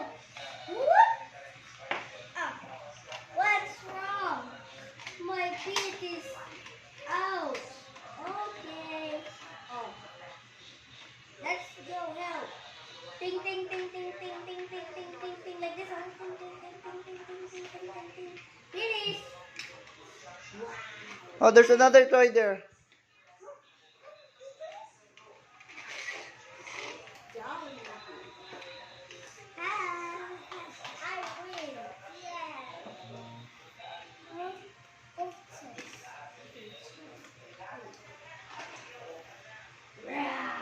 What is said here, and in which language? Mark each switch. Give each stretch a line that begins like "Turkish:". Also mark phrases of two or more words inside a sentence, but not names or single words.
English: What? Ah, what's wrong? My feet is out. Okay. Oh, let's go help. Ting ting ting ting ting ting ting ting ting ting like this. Ting ting ting ting ting ting ting ting ting ting. Finish. Oh, there's another toy there. I win. Yeah.